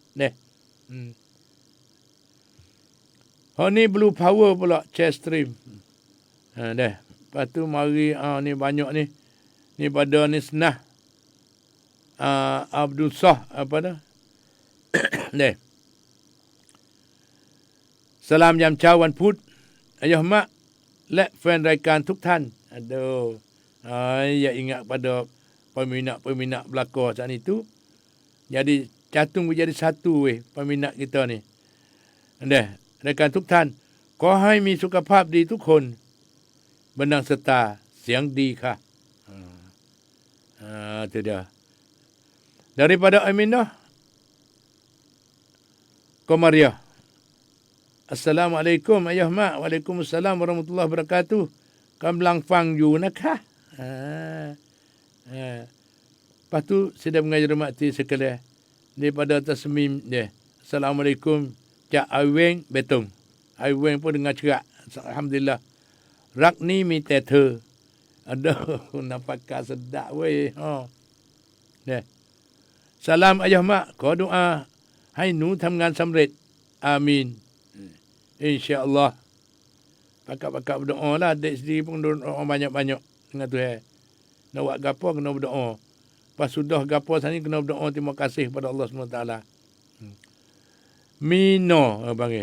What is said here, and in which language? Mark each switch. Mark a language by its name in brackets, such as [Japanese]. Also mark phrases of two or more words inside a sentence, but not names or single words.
[Malay] Ni Blue Power pula. [English] Chair stream. [Malay] Lepas tu mari ni banyak ni. Ni pada ni senah. Abdul Sah apa dah. Salam yam [Thai] ช้าวันพุธ [Malay] Ayah mak [Thai] และแฟนรายการทุกท่าน Aduh. [Malay] Ya ingat pada peminat-peminat belakang saat itu. Jadi catung menjadi satu weh peminat kita ni. [Thai] Raikan ทุกท่าน ขอให้มีสุขภาพดีทุกคน บันดังสตาเสียงดีค่ะ [Malay] Itu dia. Daripada Aminah Komariah. Assalamualaikum ayah mak. [Arabic] وعليكم السلام ورحمة الله وبركاته. [Thai] กำลังฟังอยู่นะคะ [Malay] Lepas tu sedang mengajar mati sekalian. Daripada Tasmim dia. Assalamualaikum. Cak Aiweng Betong. Aiweng pun dengar cerak. Alhamdulillah. Rakni mi [Thai] แต่เธอ [Malay] Aduh, nampakkan sedap weh. Salam ayah mak. [Thai] ขอดุอาให้หนูทำงานสำเร็จ Amin. [Malay] InsyaAllah. Pakak-pakak berdoa lah. Adik sendiri pun berdoa banyak-banyak. Dengan Tuhan. Nak buat gapo kena berdoa. Pas sudah gapo sana kena berdoa. Terima kasih kepada Allah SWT. Mino. Panggil.